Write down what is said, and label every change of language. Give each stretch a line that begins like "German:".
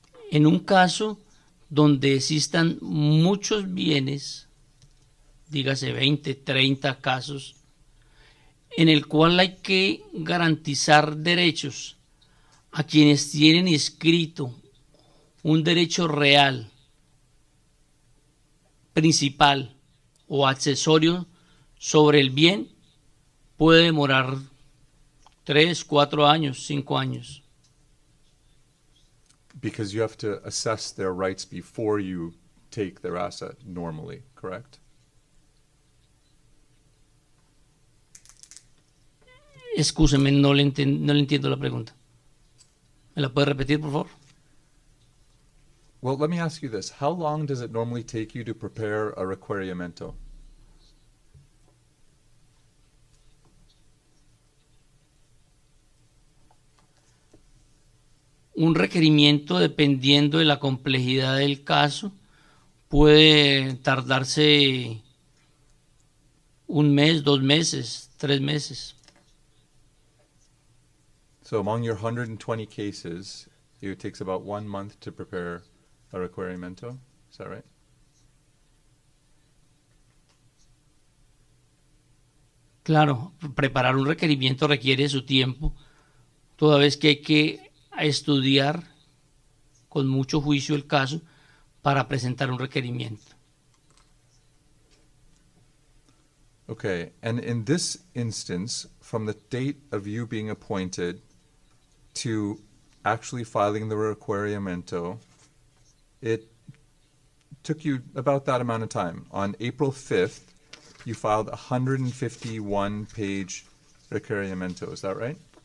Spanish: En un caso donde existan muchos bienes, dígase 20, 30 casos, en el cual hay que garantizar derechos a quienes tienen inscrito un derecho real, principal o accesorio sobre el bien, puede demorar 3, 4 años, 5 años.
English: Because you have to assess their rights before you take their asset normally, correct?
Spanish: Excúseme, no le entiendo la pregunta. ¿Me la puede repetir, por favor?
English: Well, let me ask you this. How long does it normally take you to prepare a requerimiento?
Spanish: Un requerimiento, dependiendo de la complejidad del caso, puede tardarse 1 mes, 2 meses, 3 meses.
English: So among your 120 cases, it takes about 1 month to prepare a requerimiento. Is that right?
Spanish: Claro, preparar un requerimiento requiere su tiempo, toda vez que hay que estudiar con mucho juicio el caso para presentar un requerimiento.
English: Okay, and in this instance, from the date of you being appointed to actually filing the requerimiento, it took you about that amount of time. On April 5th, you filed a 151-page requerimiento. Is that right?